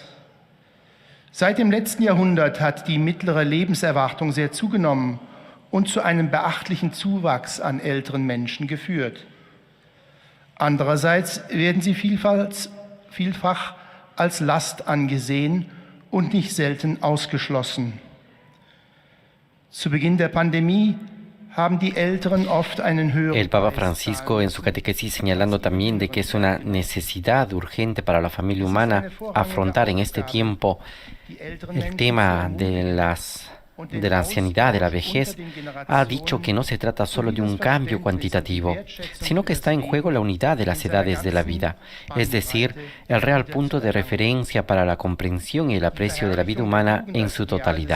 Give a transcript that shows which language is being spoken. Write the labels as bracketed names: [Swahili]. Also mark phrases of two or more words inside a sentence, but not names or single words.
[German] Seit dem letzten Jahrhundert hat die mittlere Lebenserwartung sehr zugenommen und zu einem beachtlichen Zuwachs an älteren Menschen geführt. Andererseits werden sie vielfach als Last angesehen und nicht selten ausgeschlossen. Zu Beginn der Pandemie haben die Älteren oft einen höheren. [Spanish] El Papa Francisco en su catequesis señalando también de que es una necesidad urgente para la familia humana afrontar en este tiempo el tema de las de la ancianidad, de la vejez, ha dicho que no se trata solo de un cambio cuantitativo, sino que está en juego la unidad de las edades de la vida, es decir, el real punto de referencia para la comprensión y el aprecio de la vida humana en su totalidad.